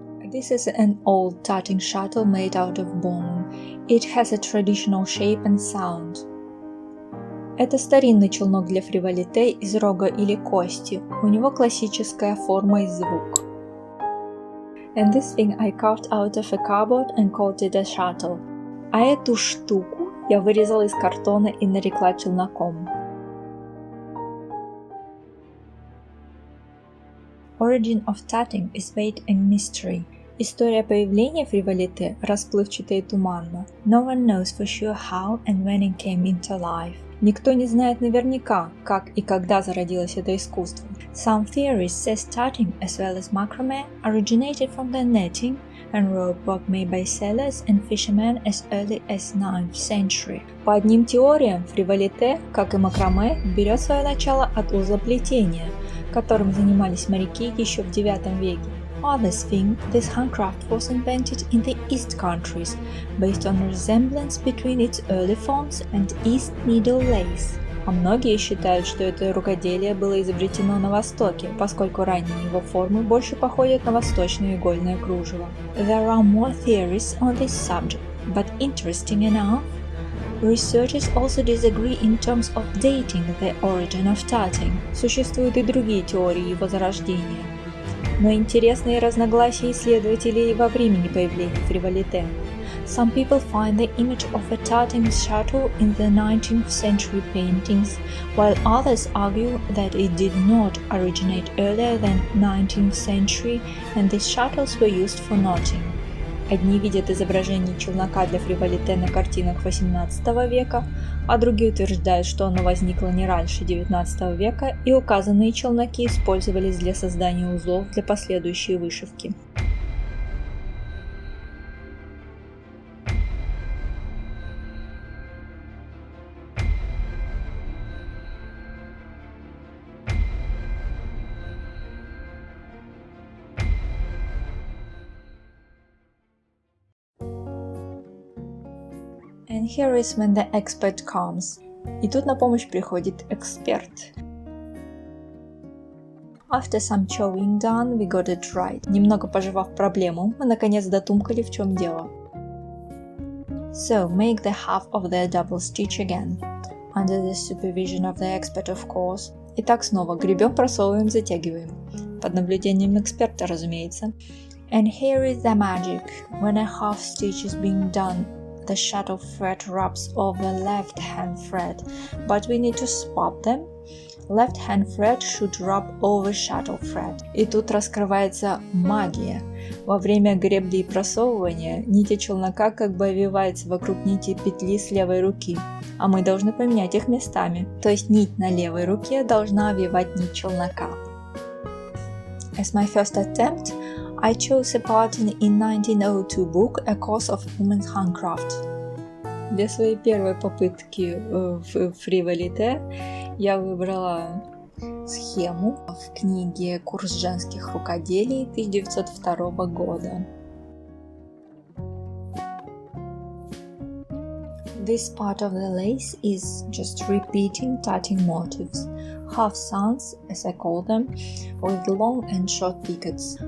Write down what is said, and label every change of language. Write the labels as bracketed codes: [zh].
[en] This is an old tatting shuttle made out of bone. It has a traditional shape and sound. [ru] Это старинный челнок для фриволите из рога или кости. У него классическая форма и звук. [en] And this thing I carved out of a cardboard and called it a shuttle. [ru] А эту штуку я вырезала из картона и нарекла челноком. [en] Origin of tatting is vague and mystery. [ru] История появления фриволите расплывчата и туманна. [en] No one knows for sure how and when it came into life. [ru] Никто не знает наверняка, как и когда зародилось это искусство. [en] Some theories say tatting as well as macrame originated from the netting and rope work made by sailors and fishermen as early as 9th century. [ru] По одним теориям, фриволите, как и макраме, берет свое начало от узлоплетения, которым занимались моряки еще в IX веке. [en] Others think this handcraft was invented in the East countries, based on a resemblance between its early forms and East Needle lace. [ru] А многие считают, что это рукоделие было изобретено на Востоке, поскольку ранние его формы больше походят на восточное игольное кружево. [en] There are more theories on this subject, but interesting enough, researchers also disagree in terms of dating the origin of tatting. [ru] Существуют и другие теории его зарождения. Но интересные разногласия исследователей во времени появления фриволите. [en] Some people find the image of a tatting shuttle in the 19th century paintings, while others argue that it did not originate earlier than 19th century and these shuttles were used for knotting. [ru] Одни видят изображение челнока для фриволите на картинах XVIII века, а другие утверждают, что оно возникло не раньше XIX века и указанные челноки использовались для создания узлов для последующей вышивки. [en] And here is when the expert comes. [ru] И тут на помощь приходит эксперт. [en] After some chewing done, we got it right. [ru] Немного пожевав проблему, мы наконец дотумкали, в чем дело. [en] So, make the half of the double stitch again. Under the supervision of the expert, of course. [ru] Итак, снова гребем, просовываем, затягиваем. Под наблюдением эксперта, разумеется. [en] And here is the magic. When a half stitch is being done, the shuttle thread rubs over left hand thread, but we need to swap them. Left hand thread should rub over shuttle thread. [ru] И тут раскрывается магия. Во время гребли и просовывания нить челнока как бы обвивается вокруг нити петли с левой руки, а мы должны поменять их местами, то есть нить на левой руке должна обвивать нить челнока. [en] As my first attempt, I chose a pattern in 1902 book, A Course of Women's Handcraft. [ru] Для своей первой попытки в фриволите я выбрала схему в книге «Курс женских рукоделий» 1902 года. [en] This part of the lace is just repeating tatting motifs. Half suns, as I call them, with long and short pickets.